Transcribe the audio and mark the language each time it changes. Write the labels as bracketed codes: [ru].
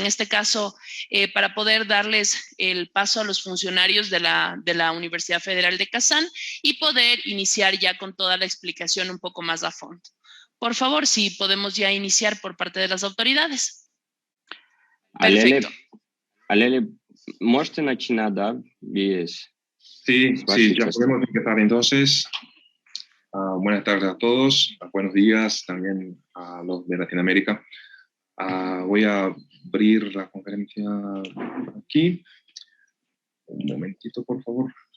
[es] En este caso, para poder darles el paso a los funcionarios de la Universidad Federal de Kazán y poder iniciar ya con toda la explicación un poco más a fondo. Por favor, si podemos ya iniciar por parte de las autoridades. Perfecto. Alele, [ru] ¿можете начинать, да? [es] Sí, ya podemos empezar entonces. Buenas tardes a todos, buenos días también a los de Latinoamérica. Voy a abrir la conferencia aquí. Un momentito, por favor.